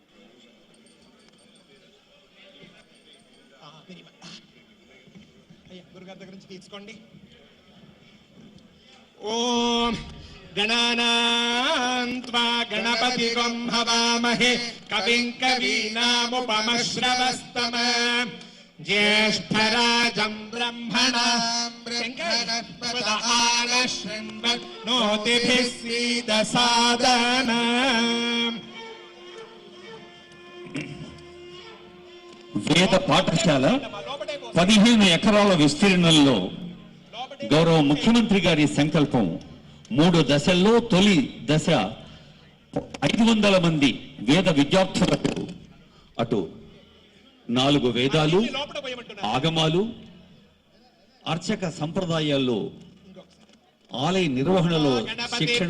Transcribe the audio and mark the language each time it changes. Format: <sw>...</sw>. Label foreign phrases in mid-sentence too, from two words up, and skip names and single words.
<te>అయ్యా గురుగారి దగ్గర నుంచి తీసుకోండి.</te> <sa>ఓం గణానాం త్వా గణపతిం హవామహే కవిం కవీనాముపమశ్రవస్తమ ज्येष्ठराजं ब्रह्मणां ब्रह्मणस्पदानशृण्वन्नोतिभिः सीदसादनम्.</sa> <te>వేద పాఠశాల 15 ఎకరాల విస్తీర్ణంలో గౌరవ ముఖ్యమంత్రి గారి సంకల్పం 3 దశల్లో తొలి దశ 500 మంది వేద విద్యార్థులకు అటు 4 వేదాలు ఆగమాలు అర్చక సంప్రదాయాల్లో ఆలయ నిర్వహణలో శిక్షణ</te>